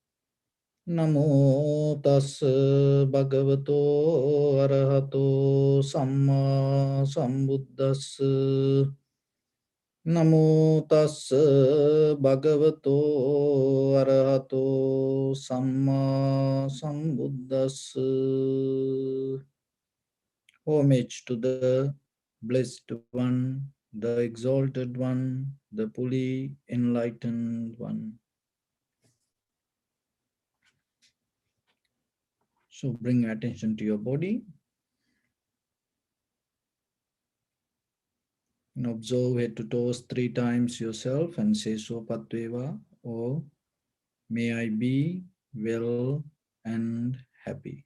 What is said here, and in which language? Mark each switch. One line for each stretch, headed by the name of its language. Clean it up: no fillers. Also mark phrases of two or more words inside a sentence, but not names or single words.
Pali: Namo tassa bhagavato arahato samma sambuddhassa. Namo tassa bhagavato arahato samma sambuddhassa.
English: Homage to the Blessed One, the Exalted One, the fully enlightened One. So bring attention to your body and observe head to toes 3 times yourself and say
Pali: so patveva,
English: or may I be well and happy.